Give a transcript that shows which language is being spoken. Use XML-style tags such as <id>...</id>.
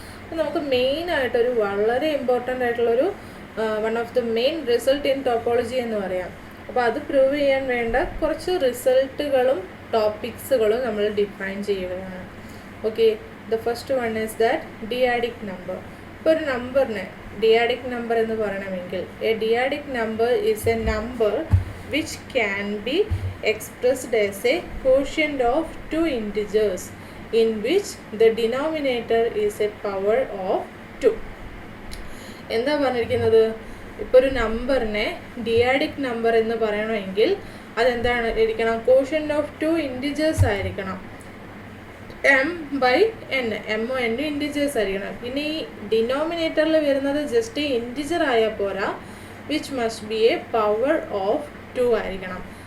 <ml>അപ്പോൾ നമുക്ക് മെയിനായിട്ടൊരു വളരെ ഇമ്പോർട്ടൻ്റ് ആയിട്ടുള്ളൊരു one of the main result in topology എന്ന് പറയാം. അപ്പോൾ അത് പ്രൂവ് ചെയ്യാൻ വേണ്ട കുറച്ച് റിസൾട്ടുകളും ടോപ്പിക്സുകളും നമ്മൾ ഡിഫൈൻ ചെയ്യുകയാണ്.</ml> <en>Okay, the first one is that dyadic number.</en> <ml>ഇപ്പോൾ ഒരു നമ്പറിനെ ഡിയാഡിക് നമ്പർ എന്ന് പറയണമെങ്കിൽ</ml> <en>A dyadic number is a number which can be expressed as a quotient of two integers in which the denominator is a power of 2.</en> <ml>എന്താ പറഞ്ഞിരിക്കുന്നത്? ഇപ്പോൾ ഒരു നമ്പറിനെ ഡിയാഡിക് നമ്പർ എന്ന് പറയണമെങ്കിൽ അതെന്താണ് ഇരിക്കണം?</ml> <en>quotient of two integers</en> <ml>ആയിരിക്കണം. m/n, എമ്മോ എന്നും ഇൻറ്റിജേഴ്സ് ആയിരിക്കണം. ഇനി ഡിനോമിനേറ്ററിൽ വരുന്നത് ജസ്റ്റ് ഇൻറ്റിജർ ആയാൽ പോരാ, which must be A power of 2 ആയിരിക്കണം.</ml>